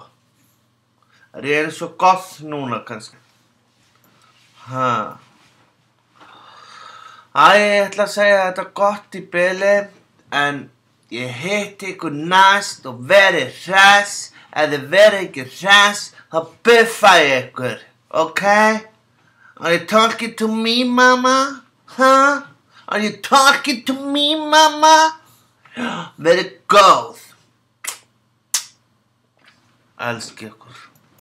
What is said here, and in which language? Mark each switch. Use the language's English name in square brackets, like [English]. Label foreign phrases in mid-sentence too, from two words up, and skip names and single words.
[Icelandic] Það er svo gott núna kannski. Ég ætla að segja þetta gott í bili, en ég hitti ykkur næst og verið hress. Ef þið verið ekki hress, þá buffa ég ykkur, ok? [English] Are you talking to me, mama? Are you talking to me, mama? [Icelandic] Verið góð. Elska ykkur.